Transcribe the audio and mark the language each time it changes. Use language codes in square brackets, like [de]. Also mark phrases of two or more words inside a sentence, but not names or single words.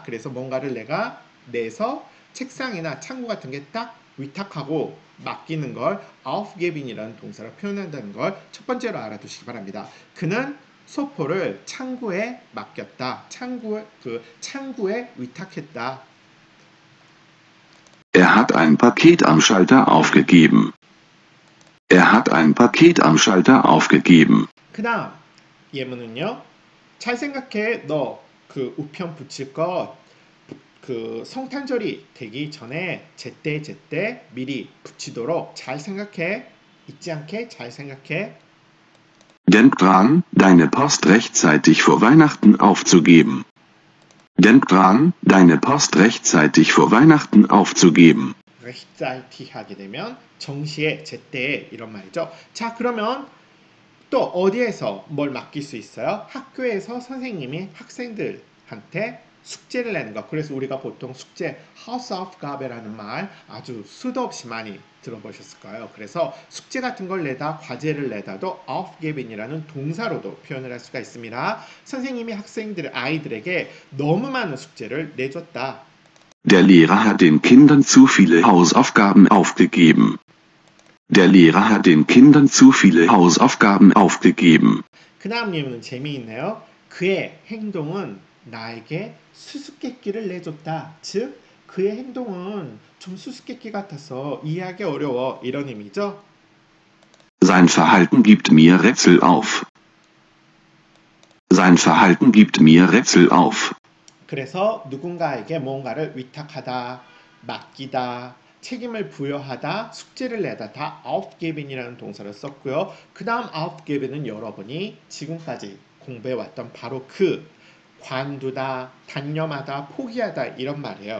[ko] 그래서 뭔가를 내가 내서 책상이나 창구 같은 게 딱 위탁하고 맡기는 걸 aufgeben이라는 동사로 표현한다는 걸 첫 번째로 알아두시기 바랍니다. 그는 소포를 창구에 맡겼다. 창구에 위탁했다. [de] Er hat ein Paket am Schalter aufgegeben. Er hat ein Paket am Schalter aufgegeben. [ko] 그 다음 예문은요. 잘 생각해. 너 그 우편 붙일 거 그 성탄절이 되기 전에 제때 미리 붙이도록 잘 생각해. 잊지 않게 잘 생각해. [de] Denk dran, deine Post rechtzeitig vor Weihnachten aufzugeben. Denk dran, deine Post rechtzeitig vor Weihnachten aufzugeben. [ko] rechtzeitig 하게 되면 정시에 제때에 이런 말이죠. 자, 그러면 또 어디에서 뭘 맡길 수 있어요? 학교에서 선생님이 학생들한테 숙제를 내는 거. 그래서 우리가 보통 숙제 Hausaufgabe라는 말 아주 수도 없이 많이 들어보셨을 거예요. 그래서 숙제 같은 걸 내다, 과제를 내다도 aufgeben이라는 동사로도 표현을 할 수가 있습니다. 선생님이 아이들에게 너무 많은 숙제를 내줬다. [de] Der Lehrer hat den Kindern zu viele Hausaufgaben aufgegeben. Der Lehrer hat den Kindern zu viele Hausaufgaben aufgegeben. [ko] 그 다음 예문은 재미있네요. 그의 행동은 나에게 수수께끼를 내줬다. 즉, 그의 행동은 좀 수수께끼 같아서 이해하기 어려워. 이런 의미죠. [de] Sein Verhalten gibt mir Rätsel auf. Sein Verhalten gibt mir Rätsel auf. [ko] 그래서 누군가에게 뭔가를 위탁하다, 맡기다, 책임을 부여하다, 숙제를 내다 다 aufgeben이라는 동사를 썼고요. 그 다음 aufgeben은 여러분이 지금까지 공부해왔던 바로 그 관두다, 단념하다, 포기하다 이런 말이에요.